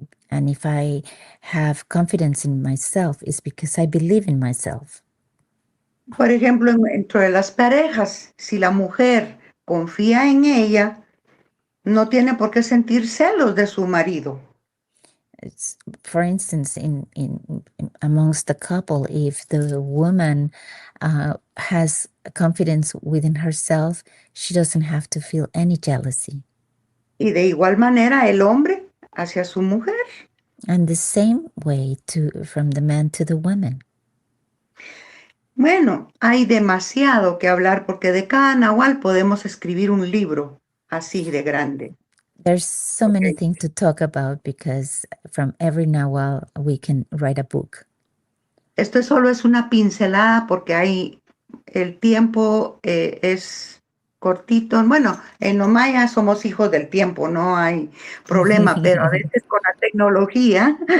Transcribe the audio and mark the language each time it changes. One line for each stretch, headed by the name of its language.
English: And if I have confidence in myself, it's because I believe in myself.
Spanish: Por ejemplo, dentro de las parejas, si la mujer confía en ella, no tiene por qué sentir celos de su marido.
English: It's, for instance, in amongst the couple, if the woman has confidence within herself, she doesn't have to feel any jealousy.
Spanish: Y de igual manera el hombre hacia su mujer.
English: And the same way from the man to the woman.
Spanish: Bueno, hay demasiado que hablar porque de cada nahual podemos escribir un libro así de grande.
English: There's so many things to talk about because from every Nahual we can write a book.
Spanish: Esto solo es una pincelada porque el tiempo es cortito. Bueno, en los mayas somos hijos del tiempo, no hay problema, pero a veces con la tecnología.